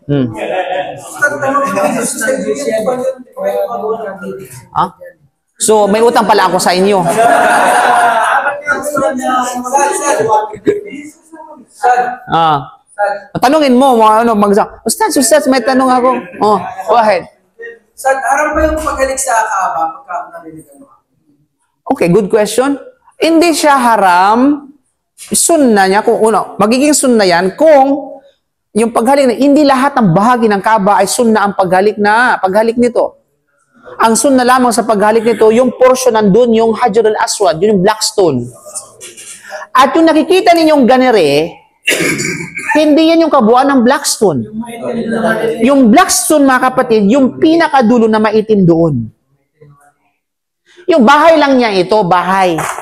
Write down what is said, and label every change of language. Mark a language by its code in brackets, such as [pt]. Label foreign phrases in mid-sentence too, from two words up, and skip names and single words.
[tl] So, may utang pala ako sa inyo. Tanungin mo, Ustad, may tanong ako. [en] Go ahead. [tl] Ustad, haram ba yung paghalik sa Kaaba pagka naliligan mo? Okay, good question. Hindi siya haram. Sunna niya, magiging sunna yan kung yung paghalik na, hindi lahat ng bahagi ng Kaaba ay sunna ang paghalik nito. Ang sunna lamang sa paghalik nito, yung portion nandun, yung Hajar al-Aswad, yung black stone. At yung nakikita ninyong ganire, hindi yan yung kabuuan ng Blackstone. Yung Blackstone, mga kapatid, yung pinakadulo na maitim doon. Yung bahay lang niya ito, bahay.